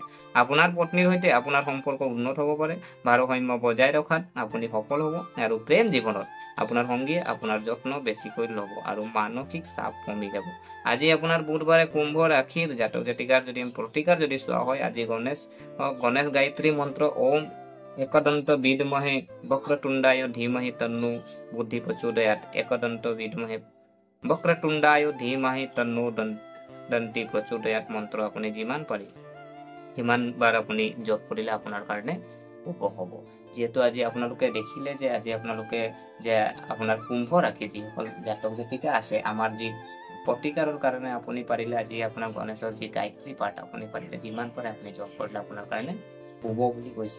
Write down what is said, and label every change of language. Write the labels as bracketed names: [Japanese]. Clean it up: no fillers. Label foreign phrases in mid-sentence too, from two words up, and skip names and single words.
[Assamese] আপোনাৰ পত্নীৰ সৈতে আপোনাৰ সম্পৰ্ক উন্নত হ'ব পাৰে। ভাৰসাম্য বজাই ৰখাত আপুনি সফল হ'ব আৰু প্ৰেম জীৱনত আপোনাৰ সংগীয়ে আপোনাৰ যত্ন বেছিকৈ ল'ব আৰু মানসিক চাপ কমি যাব। আজি আপোনাৰ বুধবাৰে কুম্ভ ৰাশিৰ জাতক জাতিকাৰ যদি প্ৰতিকাৰ যদি চোৱা হয়, আজি গণেশ গায়ত্ৰী মন্ত্ৰ ওম [Sanskrit] एकदंत विद्महे वक्रतुंडाय धीमहि तन्नो बुद्धि प्रचोदयात्। एकदंत विद्महे वक्रतुंडाय धीमहि तन्नो दन्ति प्रचोदयात् [Assamese] মন্ত্ৰ আপুনি যিমান পাৰি সিমান বাৰ আপুনি জপ কৰিলে আপোনাৰ কাৰণে শুভ হ'ব। যেহেতু আজি আপোনালোকে দেখিলে যে আজি আপোনালোকে যে আপোনাৰ কুম্ভ ৰাশি যিসকল জাতক জাতিকা আছে, আমাৰ যি প্ৰতিকাৰৰ কাৰণে আপুনি পাৰিলে আজি আপোনাৰ গণেশৰ যি গায়ত্ৰী পাঠ আপুনি পাৰিলে যিমান পাৰে আপুনি জপ কৰিলে আপোনাৰ কাৰণে শুভ বুলি কৈছে।